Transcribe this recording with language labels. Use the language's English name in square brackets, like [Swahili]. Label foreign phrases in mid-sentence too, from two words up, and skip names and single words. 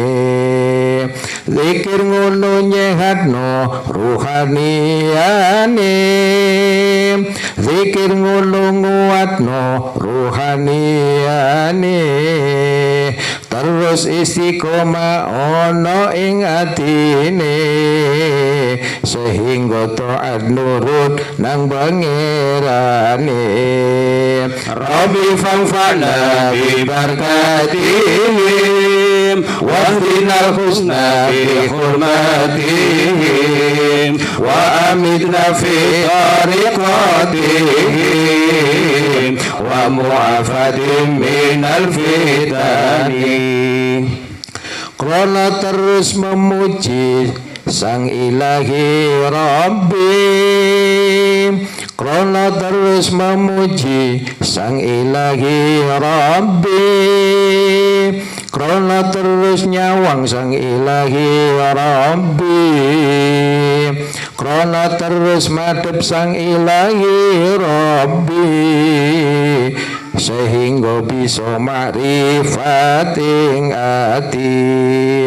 [Javanese] Zikir ngono nyehatno ruhaniyane, zikir ngono nguatno ruhaniyane. Terus istiqomah ono ing atine, sehingga taat nurut nang pangerane. [Arabic] رب فانفعنا ببركاتهم واهدنا الحسنى بحرمتهم وأمتنا في طريقتهم ومعافاة من الفتن. [Javanese] Krana terus memuji Sang Ilahi Rabbi, krana terus memuji Sang Ilahi Rabbi, krana terus nyawang Sang Ilahi Rabbi, krana terus madhep Sang Ilahi Rabbi, sehingga bisa makrifat ing ati.